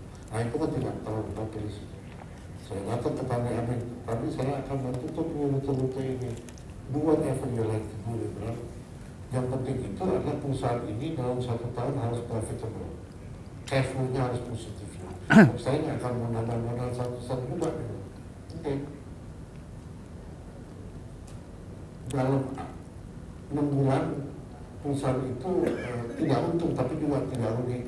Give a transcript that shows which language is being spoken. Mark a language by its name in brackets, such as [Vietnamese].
[Indonesian] Nah itu kan tidak terlalu bagus. Saya datang ke Tanah Amin, tapi saya akan menutup rute-rute ini. [English] Do whatever you like to do, right? [Indonesian] Yang penting itu adalah perusahaan ini dalam 1 tahun harus profitable, cash flow-nya harus positif. Saya nggak akan menambah modal satu juga. Oke. Dalam 6 bulan perusahaan itu tidak untung tapi juga tidak rugi.